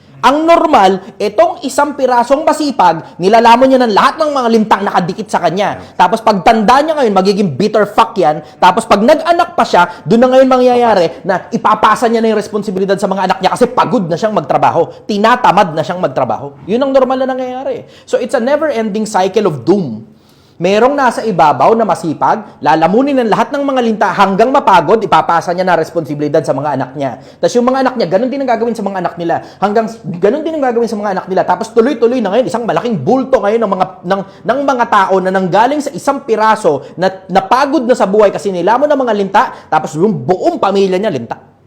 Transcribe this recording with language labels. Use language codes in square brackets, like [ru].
[tl] Ang normal, itong isang pirasong masipag, nilalamon niya ng lahat ng mga lintang nakadikit sa kanya. Tapos pagtanda niya ngayon, magiging [en] bitter fuck [tl] yan. Tapos pag nag-anak pa siya, doon na ngayon mangyayari na ipapasa niya na yung responsibilidad sa mga anak niya kasi pagod na siyang magtrabaho. Tinatamad na siyang magtrabaho. Yun ang normal na nangyayari. [en] So it's a never-ending cycle of doom. [tl] Merong nasa ibabaw na masipag, lalamunin ng lahat ng mga linta hanggang mapagod, ipapasa niya na responsibilidad sa mga anak niya. Tapos yung mga anak niya, ganun din ang gagawin sa mga anak nila. Ganun din ang gagawin sa mga anak nila. Tapos tuloy-tuloy na ngayon, isang malaking bulto ngayon ng mga tao na nanggaling sa isang piraso na napagod na sa buhay kasi nilamon ng mga linta, tapos yung buong pamilya niya linta.